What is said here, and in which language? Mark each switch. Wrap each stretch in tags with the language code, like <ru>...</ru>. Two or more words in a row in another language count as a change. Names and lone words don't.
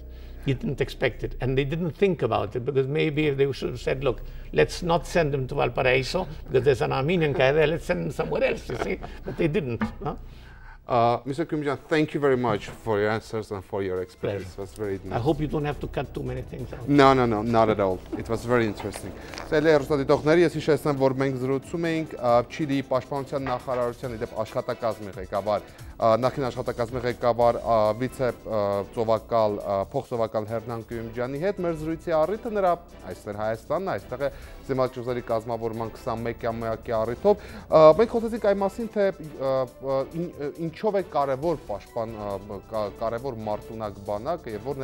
<en>He didn't expect it, and they didn't think about it, because maybe they should have said, look, let's not send him to Valparaiso because there's an Armenian guy there. Let's send him somewhere else. You see, but they didn't. Huh? Mr. Kuyumjan, thank you very much for your answers and for your experience. It was very nice. I hope you don't have to cut too many things out. No, not at all. It was very interesting.</en> <hy>Սելերոստատիտողների, ես հիշեցնեմ, որ մենք զրուցում էինք Չիլիի պաշտպանության նախարարության իդեպ աշխատակազմի ղեկավար, նախին աշխատակազմի ղեկավար վիցե ծովակալ, փոխծովակալ Հերնան Կույումջյանի հետ։ Մեր զրույցի առիթը նրա այստեղ Հայաստանն, այստեղ է Զինված կազմավորման 21-ամյակի առիթով։ Մենք խոսեցինք այն մասին, թե ինչով է կարևոր մարտունակ բանակ եւ որն</hy>